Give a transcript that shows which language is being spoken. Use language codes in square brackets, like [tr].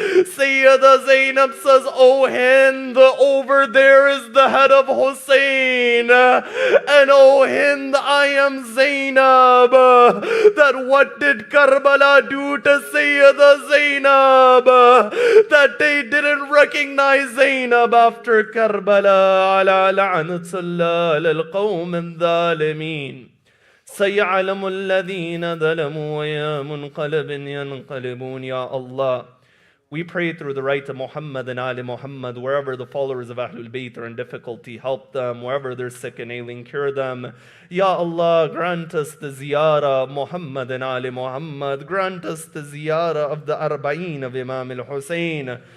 [en] Sayyida Zaynab says, "Oh Hind, over there is the head of Hussein, and oh Hind, I am Zaynab." That what did Karbala do to Sayyida Zaynab? That they didn't recognize Zaynab after Karbala. [ar] Ala la'natullah lil qawm al-zalimin. سيعلم الذين ظلموا ويا منقلب ينقلبون. [en] Ya Allah, we pray through the right of Muhammad and Ali Muhammad, wherever the followers of Ahlul Bayt are in difficulty, help them. Wherever they're sick and ailing, cure them. Ya Allah, grant us the ziyarah of Muhammad and Ali Muhammad. Grant us the ziyarah of the Arba'een of Imam al-Hussein.